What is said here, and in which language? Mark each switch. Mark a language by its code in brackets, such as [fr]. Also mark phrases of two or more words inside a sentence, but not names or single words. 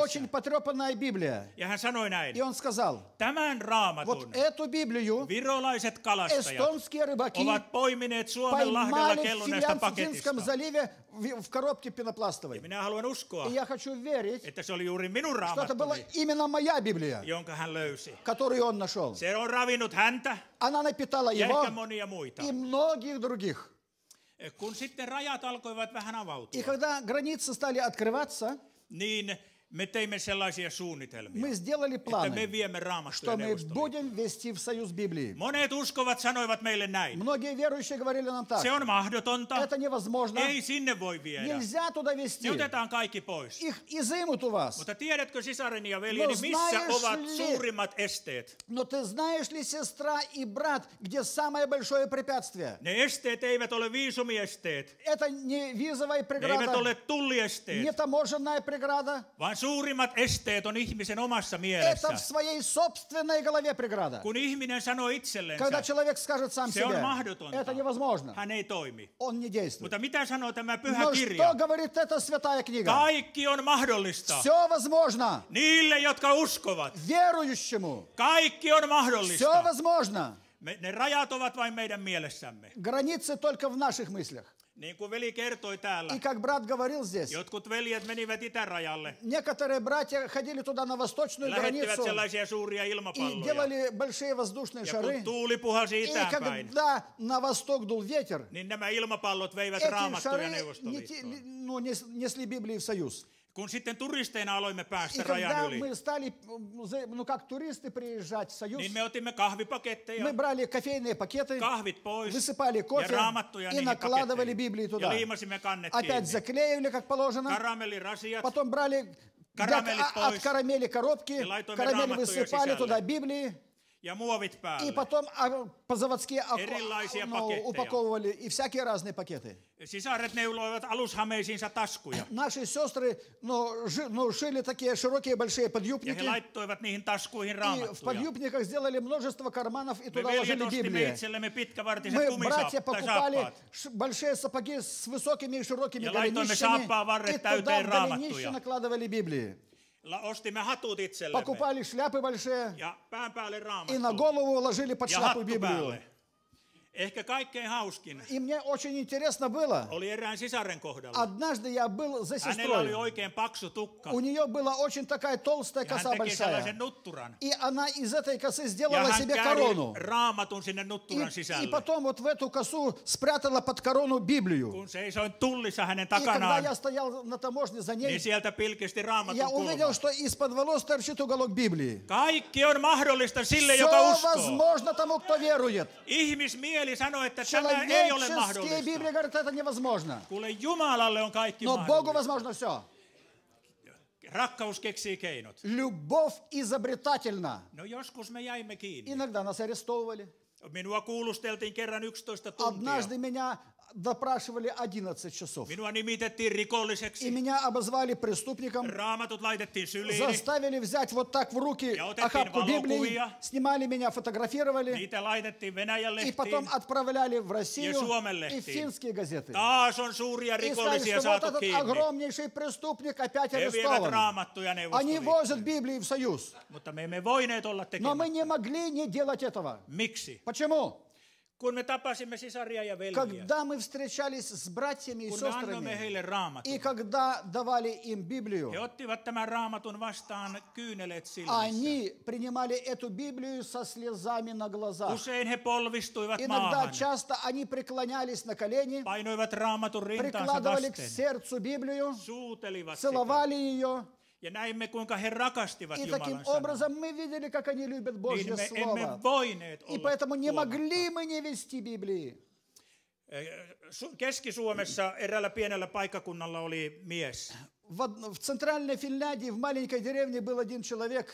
[ru] очень потрепанная Библия. [fi] Ja hän sanoi näin. [ru] И он сказал, [fi] Tämän raamatun [ru] вот эту Библию [fi] virolaiset kalastajat [ru] эстонские рыбаки [fi] ovat poimineet Suomenlahdella [ru] поймали в [fi] kelluneesta paketista. [ru] Финляндском заливе в коробке пенопластовой. [fi] Minä haluan uskoa, [ru] И я хочу верить, [fi] että se oli juuri minun [ru] что это была [fi] raamattuni, [ru] именно моя Библия, [fi] jonka hän löysi. [ru] которую он нашел. [fi] Se on ravinnut häntä [ru] Она напитала [fi] ja [ru] его [fi] ehkä monia muita. [ru] и многих других. [fi] Kun sitten rajat alkoivat vähän [ru] И [fi] avautua, [ru] когда границы стали открываться, [fi] niin me teimme sellaisia suunnitelmia, [ru] мы сделали [fi] että me [ru] планы, [fi] viemme raamattuja [ru] что мы [fi] neuvostoliittoon. [ru] будем вести в союз Библии. [fi] Monet uskovat sanoivat meille näin. [ru] Многие верующие говорили нам так, [fi] Se on mahdotonta. [ru] это невозможно, [fi] Ei sinne voi viedä. [ru] нельзя туда вести, [fi] Ne otetaan kaikki pois. [ru] их изымут у вас. [fi] Mutta tiedätkö, sisareni ja veljeni, No missä [ru] знаешь [fi] ovat [ru] ли- [fi] suurimmat esteet? [ru] Но ты знаешь ли, сестра и брат, где самое большое препятствие? [fi] Ne esteet eivät ole viisumiesteet. [ru] Это не визовая [fi] Ne eivät [ru] преграда, [fi] ole [ru] не [fi] tulliesteet. [ru] таможенная преграда, [fi] Vaan suurimmat esteet on ihmisen omassa [ru] это [fi] mielessä. [ru] в своей собственной голове преграда. [fi] Kun ihminen sanoo [ru] Когда [fi] itsellensä, [ru] человек скажет сам [fi] se on [ru] себе, [fi] mahdotonta. [ru] это невозможно, [fi] Hän ei toimi. [ru] он не действует. [fi] Mutta mitä sanoo tämä pyhä [ru] Но [fi] kirja? [ru] что говорит эта святая книга? [fi] Kaikki on mahdollista. [ru] Все возможно. [fi] Niille, jotka uskovat. [ru] Верующему. [fi] Kaikki on [ru] Все [fi] mahdollista. [ru] возможно. [fi] Ne rajat ovat vain meidän mielessämme. [ru] Границы только в наших мыслях. [fi] Niin kuin veli kertoi täällä, [ru] И как брат говорил здесь, [fi] jotkut veljet menivät itärajalle. [ru] некоторые братья ходили туда на восточную [fi] Lähettivät [ru] границу [fi] sellaisia suuria [ru] и [fi] ilmapalloja. [ru] делали большие воздушные [fi] Ja [ru] шары. [fi] kun tuuli puhalsi [ru] И [fi] itäänpäin, [ru] когда на восток дул ветер, [fi] niin nämä ilmapallot veivät [ru] эти [fi] raamattuja [ru] шары [fi] Neuvostoliittoon. [ru] несли Библии в союз. [fi] Kun sitten turisteina aloimme [ru] И [fi] päästä [ru] когда [fi] rajan yli, [ru] мы стали, как туристы приезжать в союз, [fi] niin me otimme kahvipaketteja, [ru] мы брали кофейные пакеты, [fi] kahvit pois [ru] высыпали [fi] ja [ru] кофе [fi] raamattuja [ru] и [fi] niihin [ru] накладывали [fi] paketteihin. [ru] Библии [fi] Ja [ru] туда. [fi] liimasimme kannet [ru] Опять [fi] kiinni. [ru] заклеивали, как положено. [fi] Karamellirasiat [ru] Потом брали Карамели от поиск. карамели коробки, [fi] ja laitoimme [ru] карамели [fi] рaamattuja [ru] высыпали [fi] sisälle. [ru] туда Библии, [fi] ja muovit [ru] и [fi] päälle. [ru] потом по-заводски [fi] Erilaisia paketteja. [ru] упаковывали, и всякие разные пакеты. [fi] Sisaret neuloivat alushameisiinsa taskuja. [ru] Наши сестры шили такие широкие большие [fi] Ja he [ru] подъюбники, [fi] laittoivat niihin taskuihin [ru] и в [fi] raamattuja. [ru] подъюбниках сделали множество карманов, и [fi] Me [ru] туда [fi] veljet [ru] ложили [fi] ostimme [ru] Библии. [fi] itsellemme pitkävartiset [ru] Мы, братья, покупали [fi] saappaat. [ru] большие сапоги с высокими и широкими [fi] Ja laitoimme [ru] голенищами, [fi] saappaanvarret [ru] и туда [fi] täyteen [ru] в голенище [fi] raamattuja. [ru] накладывали Библии. [fi] Ostimme hatut itsellemme [ru] Покупали шляпы большие, [fi] ja pään päälle [ru] и на [fi] raamattu [ru] голову ложили под [fi] ja [ru] шляпу [fi] hattu [ru] Библию. [fi] päälle. Ehkä kaikkein hauskin [ru] И мне очень интересно было, [fi] oli erään sisaren kohdalla. [ru] однажды я был за [fi] Hänellä oli [ru] сестрой, [fi] oikein paksu tukka [ru] у нее была очень такая толстая [fi] ja hän [ru] коса [fi] teki sellaisen [ru] большая, [fi] nutturan. [ru] и она из этой косы [fi] Ja [ru] сделала [fi] hän [ru] себе [fi] kääri [ru] корону. [fi] raamatun sinne [ru] И, [fi] nutturan [ru] и [fi] sisälle. [ru] потом вот в эту косу спрятала под корону Библию. [fi] Kun seisoin tullissa hänen [ru] И когда [fi] takanaan, [ru] я стоял на таможне за [fi] niin [ru] ней, [fi] sieltä pilkisti [ru] я [fi] raamatun [ru] увидел, [fi] kulma. [ru] что из-под волос торчит уголок Библии. [fi] Kaikki on mahdollista sille, [ru] Все [fi] joka uskoo. [ru] возможно тому, кто верует. [fi] Ihmismieli sanoo, että tämä ei ole [ru] Человеческие Библии [fi] mahdollista. [ru] говорят, это невозможно. [fi] Kuule, Jumalalle on kaikki [ru] Но Богу [fi] mahdollista. [ru] возможно все. [fi] Rakkaus keksii keinot. [ru] Любовь изобретательна. [fi] No joskus me jäimme kiinni. [ru] Иногда нас арестовывали. [fi] Minua kuulusteltiin kerran 11 tuntia. [ru] Однажды меня допрашивали 11 часов. [fi] Minua nimitettiin [ru] И [fi] rikolliseksi. [ru] меня обозвали преступником. [fi] Raamatut laitettiin syliini. [ru] Заставили взять вот так в руки [fi] Ja otettiin [ru] охапку Библии. [fi] valokuvia. [ru] Снимали меня, фотографировали. [fi] Niitä laitettiin Venäjän [ru] И потом [fi] lehtiin. [ru] отправляли в Россию [fi] Ja Suomen [ru] и в [fi] lehtiin. [ru] финские газеты. [fi] Taas on suuria [ru] И сказали, [fi] rikollisia [ru] что вот [fi] saatu [ru] этот [fi] kiinni. [ru] огромнейший преступник опять [fi] He vievät [ru] арестован. [fi] raamattuja [ru] Они [fi] Neuvostoliittoon. [ru] возят Библии в Союз. [fi] Mutta me emme voineet olla [ru] Но мы [fi] tekemättä. [ru] не могли не делать этого. [fi] Miksi? [ru] Почему? [fi] Kun me tapasimme sisaria ja veljiä, [ru] Когда мы встречались с братьями и [fi] kun me annoimme [ru] сестрами, [fi] heille raamatun, [ru] и когда давали им Библию, [fi] he ottivat tämän raamatun vastaan kyyneleet silmissä. [ru] они принимали эту Библию со слезами на глазах. [fi] Usein he polvistuivat [ru] Иногда, [fi] maahan, [ru] часто они преклонялись на колени, [fi] painoivat raamatun rintaansa [ru] прикладывали к [fi] vasten, [ru] сердцу Библию, [fi] suutelivat sitä. [ru] целовали ее. [fi] Ja näimme, kuinka he rakastivat [ru] И таким [fi] Jumalan sanaa. [ru] образом мы видели, как они любят [fi] Niin [ru] Божье [fi] me [ru] Слово. [fi] emme voineet [ru] И [fi] olla [ru] поэтому не [fi] tuomatta. [ru] могли мы не вести Библии. [fi] Keski-Suomessa eräällä pienellä paikkakunnalla oli mies. [ru] В центральной Финляндии, в маленькой деревне был один человек.